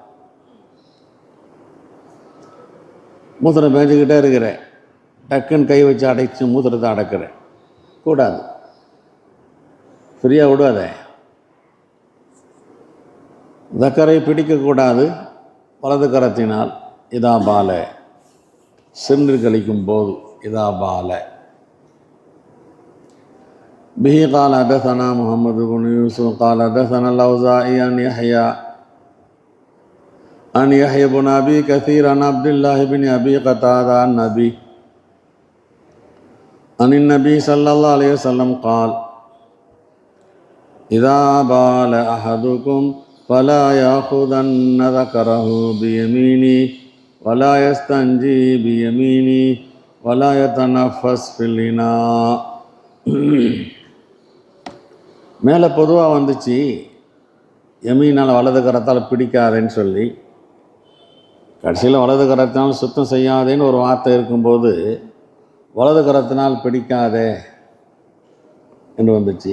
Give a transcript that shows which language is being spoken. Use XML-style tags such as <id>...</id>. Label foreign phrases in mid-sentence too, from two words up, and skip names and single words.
<ta>மூத்திரம் பேஞ்சிக்கிட்டே இருக்கிறேன், டக்குன்னு கை வச்சு அடைச்சி மூத்திரத்தை அடக்கிறேன், கூடாது. ஃப்ரீயாக விடாதே. தக்கரை பிடிக்கக்கூடாது. வலது கரத்தினால்</ta> <ar>إذا بال,</ar> <ta>சிறுநீர் கழிக்கும் போது</ta> <ar>إذا بال. به قال حدثنا محمد بن يوسف قال حدثنا الأوزاعي عن يحيى بن أبي كثير عن عبد الله بن أبي قتادة عن النبي صلى الله عليه وسلم قال إذا بال أحدكم فلا يأخذن ذكره بيمينه ولا يستنجي بيمينه ولا يتنفس في الإناء.</ar> <ta>மேலே பொதுவாக வந்துச்சு, யமீனால் வலது கரத்தால் பிடிக்காதேன்னு சொல்லி. கடைசியில் வலது கரத்தினால் சுத்தம் செய்யாதேன்னு ஒரு வார்த்தை இருக்கும்போது வலது கரத்தினால் பிடிக்காதே என்று வந்துச்சு.</ta>